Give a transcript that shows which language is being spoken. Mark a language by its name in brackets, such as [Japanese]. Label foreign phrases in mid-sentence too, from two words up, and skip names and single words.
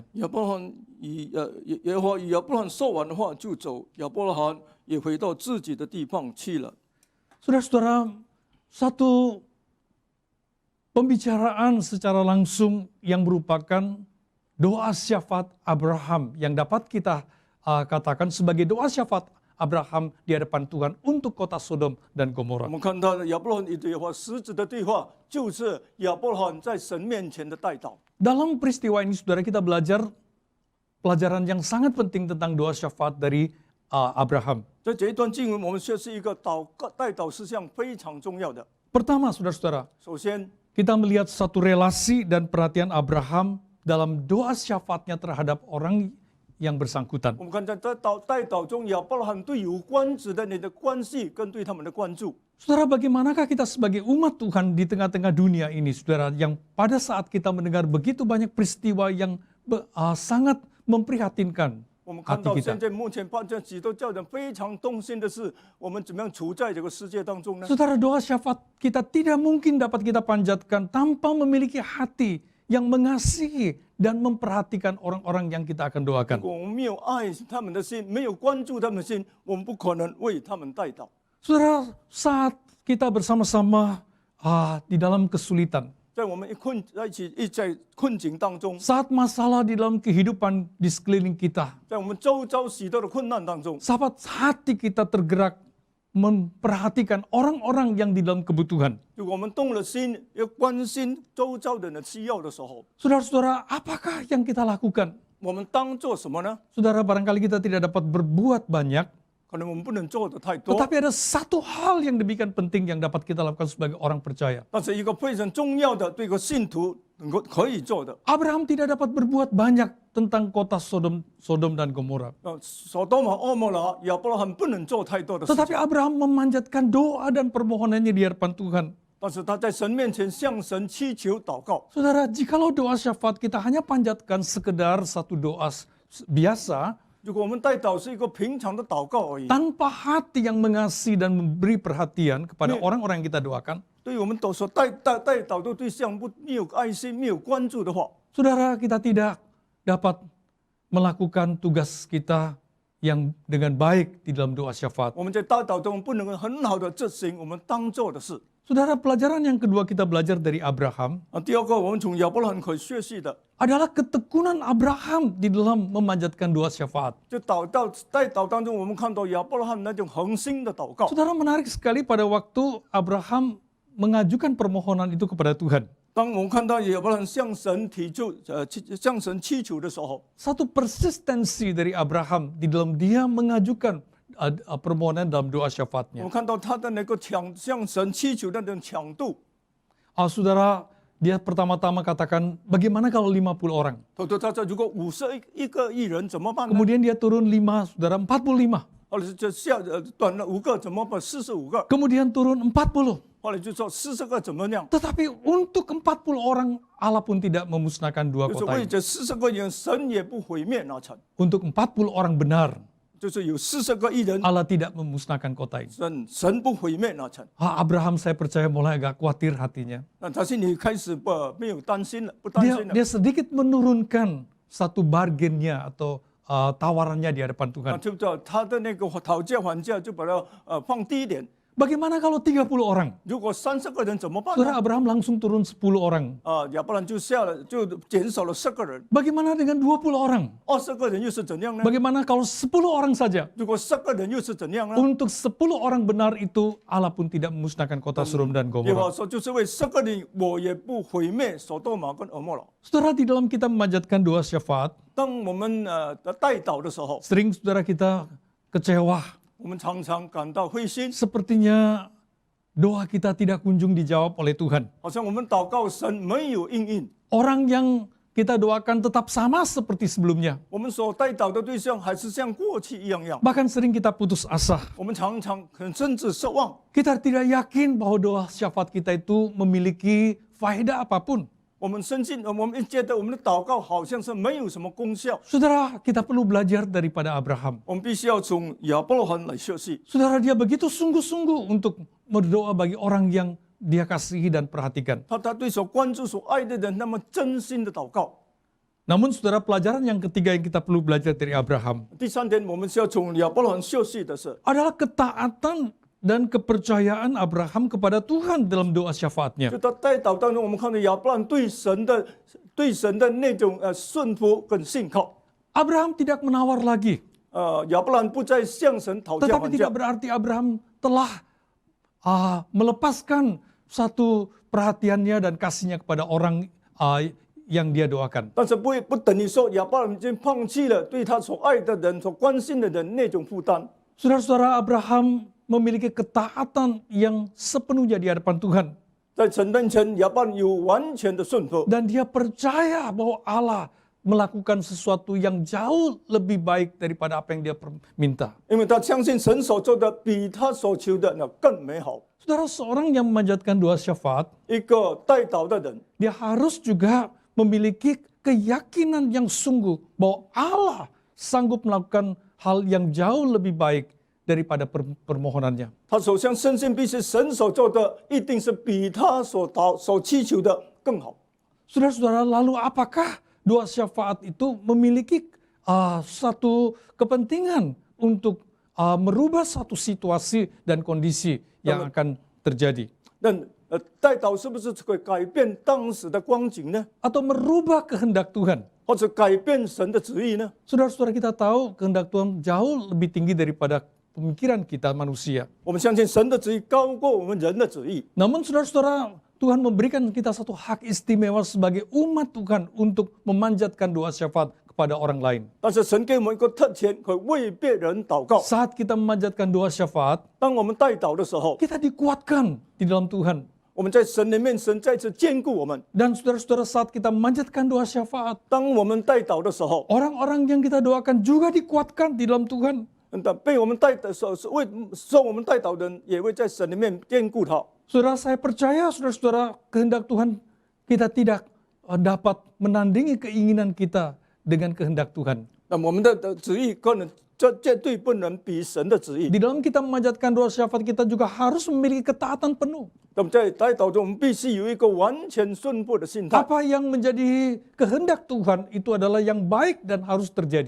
[Chinese] 亚伯拉罕耶和华与亚伯拉罕说完的话就走，亚伯拉罕也回到自己的地方去了。 [Indonesian] Saudara-saudara, satu pembicaraan secara langsung yang merupakan doa syafaat Abraham yang dapat kita katakan sebagai doa syafaat Abraham di hadapan Tuhan untuk kota Sodom dan [Chinese] 我 [Indonesian] Gomora. [Chinese] 们看到的亚伯拉罕与耶和华实质的对话，就是亚伯拉罕在神面前的代祷。 [Indonesian] Dalam peristiwa ini, saudara, kita belajar pelajaran yang sangat penting tentang doa syafaat dari Abraham. [Chinese] 在这一段经文，我们却是一个代祷事项非常重要的。 [Indonesian] Pertama, saudara-saudara, [Chinese] 首先， [Indonesian] kita melihat satu relasi dan perhatian Abraham dalam doa syafaatnya terhadap orang yang bersangkutan. [Chinese] 我们看在代祷中，亚伯拉罕对有关子的人的关系跟对他们的关注。 [Indonesian] Saudara, bagaimanakah kita sebagai umat Tuhan di tengah-tengah dunia ini, saudara, yang pada saat kita mendengar begitu banyak peristiwa yang sangat memprihatinkan [Chinese] 我们看 [Indonesian] hati [Chinese] 到 [Indonesian] kita. [Chinese] 现在目前发现许多叫人非常动心的是，我们怎么样处在这个世界当中呢？ [Indonesian] Saudara, doa syafaat kita tidak mungkin dapat kita panjatkan tanpa memiliki hati yang mengasihi dan memperhatikan orang-orang yang kita akan [Chinese] 如 [Indonesian] doakan. [Chinese] 果我们没有爱他们的心，没有关注他们的心，我们不可能为他们代祷。 [Indonesian] Saudara, saat kita bersama-sama di dalam kesulitan, [Chinese] 在我们在困境当中， [Indonesian] saat masalah di dalam kehidupan di sekeliling kita, [Chinese] 在我们周遭许多的困难当中， [Indonesian] saat hati kita tergerak memperhatikan orang-orang yang di dalam kebutuhan. [Chinese] 如果我们动了心，要关心周遭的人需要的时候， [Indonesian] Saudara-saudara, apakah yang kita lakukan? [Chinese] 我们当做什么呢？ [Indonesian] Saudara, barangkali kita tidak dapat berbuat banyak, [Chinese] 可能我们不能做的太多， [Indonesian] tetapi ada satu hal yang demikian penting yang dapat kita lakukan sebagai orang percaya. [Chinese] 但是一个非常重要的，对一个信徒能够可以做的。 [Indonesian] Abraham tidak dapat berbuat banyak tentang kota Sodom dan Gomora. [Chinese] 所多玛、蛾摩拉、亚伯拉罕不能做太多的事情， [Indonesian] Tetapi Abraham memanjatkan doa dan permohonannya di hadapan Tuhan. [Chinese] 但是他在神面前向神祈求祷告。 [Indonesian] Saudara, jikalau doa syafaat kita hanya panjatkan sekedar satu doa biasa, [Chinese] 如果我们代祷是一个平常的祷告而已， [Indonesian] tanpa hati yang mengasihi dan memberi perhatian kepada orang-orang yang kita doakan, [Chinese] 对于我们所代祷的对象没有爱心、没有关注的话， [Indonesian] saudara, kita tidak dapat melakukan tugas kita yang dengan baik di dalam doa syafaat. [Chinese] 我们在代祷中不能够很好的执行我们当做的事。 [Indonesian] Saudara, pelajaran yang kedua kita belajar dari Abraham [Chinese] 第二个，我们从亚伯拉罕可以学习的， [Indonesian] adalah ketekunan Abraham di dalam memanjatkan doa syafaat. [Chinese] 就代祷当中，我们看到亚伯拉罕那种恒心的祷告。 [Indonesian] Saudara, menarik sekali pada waktu Abraham mengajukan permohonan itu kepada Tuhan. [Chinese] 当我们看到亚伯拉罕向神向神祈求的时候， [Indonesian] Satu persistensi dari Abraham di dalam dia mengajukan permohonan dalam doa [Chinese] 我 [Indonesian] syafaatnya. [Chinese] 们看到他的那个向神祈求的那种强度。 [Indonesian] Saudara, dia pertama-tama katakan, bagaimana kalau 50 orang? [Chinese] 他说如果51个艺人怎么办呢？ [Indonesian] Kemudian dia turun 5, saudara 45. [Chinese] 后来就短了5个怎么办？45个， [Indonesian] Kemudian turun 40. [Chinese] 后来就说40个怎么样？ [Indonesian] Tetapi untuk 40 orang, Allah pun tidak memusnahkan dua [Chinese] 就是 [Indonesian] kota [Chinese] 为 [Indonesian] ini. [Chinese] 这40个人，神也不毁灭那城。 [Indonesian] Untuk 40 orang benar, [Chinese] 就是有40个艺人， [Indonesian] Allah tidak memusnahkan kota ini. [Chinese] 神不毁灭那城。 [Indonesian] Abraham saya percaya mulai agak khawatir hatinya. [Chinese] 那他心里开始没有担心了，不担心了。 [Indonesian] Dia sedikit menurunkan satu bargainnya atau tawarannya di hadapan Tuhan. [Chinese] 就他的那个讨价还价就把它放低一点。 [Indonesian] Bagaimana kalau 30 orang? [Chinese] 如果30个人怎么办 [Indonesian] Saudara [Chinese] 呢？ [Indonesian] Abraham langsung turun 10 orang. [Chinese] 亚伯兰就就减少了10个人， [Indonesian] Bagaimana dengan 20 orang? [Chinese] 20 个人又是怎样呢？ [Indonesian] Bagaimana kalau 10 orang saja? [Chinese] 如果10个人又是怎样呢？ [Indonesian] Untuk 10 orang benar itu Allah pun tidak memusnahkan kota Sodom dan [Chinese] 耶和华 [Indonesian] Gomora. [Chinese] 说，就是为10个人，我也不毁灭所多玛跟蛾摩拉。 [Indonesian] Saudara, di dalam kita memanjatkan doa syafaat, [Chinese] 当我们代祷的时候， [Indonesian] sering saudara kita kecewa. [Chinese] 我们常常感到灰心， [Indonesian] Sepertinya doa kita tidak kunjung dijawab oleh Tuhan. [Chinese] 好像我们祷告神没有应允， [Indonesian] Orang yang kita doakan tetap sama seperti sebelumnya. [Chinese] 我们所代祷的对象还是像过去一样。 [Indonesian] Bahkan sering kita putus asa. [Chinese] 我们常常甚至失望， [Indonesian] Kita tidak yakin bahwa doa syafaat kita itu memiliki faedah apapun. [Chinese] 我们觉得我们的祷告好像是没有什么功效。 [Indonesian] Saudara, kita perlu belajar daripada Abraham. [Chinese] 我们必须要从亚伯拉罕来学习。 [Indonesian] Saudara, dia begitu sungguh-sungguh untuk berdoa bagi orang yang dia kasihi dan perhatikan. [Chinese] 他对所关注、所爱的人，那么真心的祷告。 [Indonesian] Namun saudara, pelajaran yang ketiga yang kita perlu belajar dari Abraham [Chinese] 第3点，我们需要从亚伯拉罕学习的是， [Indonesian] adalah ketaatan dan kepercayaan Abraham kepada Tuhan dalam doa syafaatnya. [Chinese] 就他代祷当中，我们看到亚伯拉罕对神的那种顺服跟信靠。 [Indonesian] Abraham tidak menawar lagi. [Chinese] 亚伯拉罕不再向神讨价 [Indonesian] Tetapi [Chinese] 还价 [Indonesian] tidak， berarti Abraham telah melepaskan satu perhatiannya dan kasihnya kepada orang yang dia doakan. [Chinese] 但是不等于说亚伯拉罕已经放弃了对他所爱的人、所关心的人那种负担。 [Indonesian] Saudara-saudara, Abraham memiliki ketaatan yang sepenuhnya di hadapan Tuhan. [Chinese] 在神面前，亚伯拉罕有完全的顺服， [Indonesian] Dan dia percaya bahwa Allah melakukan sesuatu yang jauh lebih baik daripada apa yang dia minta. [Chinese] 因为他相信神所做的比他所求的那更美好。 [Indonesian] Saudara, seorang yang memanjatkan doa syafaat, [Chinese] 一个代祷的人， [Indonesian] dia harus juga memiliki keyakinan yang sungguh bahwa Allah sanggup melakukan hal yang jauh lebih baik daripada permohonannya. [Chinese] 他首先深信必是神所做的，一定是比他所祈求的更好。 [Indonesian] Saudara-saudara, lalu apakah doa syafaat itu memiliki satu kepentingan untuk merubah satu situasi dan kondisi yang akan terjadi. [Chinese] 那代祷是不是会改变当时的光景呢？ [Indonesian] Atau merubah kehendak Tuhan. [Chinese] 或者改变神的旨意呢？ [Indonesian] Saudara-saudara, kita tahu kehendak Tuhan jauh lebih tinggi daripada pemikiran kita manusia. [Chinese] 我们相信神的旨意高过我们人的旨意。 [Indonesian] Namun saudara-saudara, Tuhan memberikan kita satu hak istimewa sebagai umat Tuhan untuk memanjatkan doa syafaat kepada orang lain. [Chinese] 但是神给我们一个特权，可以为别人祷告。 [Indonesian] Saat kita memanjatkan doa syafaat, [Chinese] 当我们代祷的时候， [Indonesian] kita dikuatkan di dalam Tuhan. [Chinese] 我们在神的面，神再次坚固我们。 [Indonesian] Dan saudara-saudara, saat kita memanjatkan doa syafaat, [Chinese] 当我们代祷的时候， [Indonesian] orang-orang yang kita doakan juga dikuatkan di dalam Tuhan. [Chinese] 被我们代祷的时候，受我们代祷的人也会在神的面坚固他。 [Indonesian] Saudara, saya percaya saudara-saudara, kehendak Tuhan kita tidak dapat menandingi keinginan kita dengan kehendak Tuhan. [Chinese] 那我们的旨意可能绝对不能比神的旨意。 [Indonesian] Di dalam kita memanjatkan doa syafaat, kita juga harus memiliki ketaatan penuh. [Chinese] 那么在代祷中，我们必须有一个完全顺服的心态。 [Indonesian] Apa yang menjadi kehendak Tuhan itu adalah yang baik dan harus terjadi.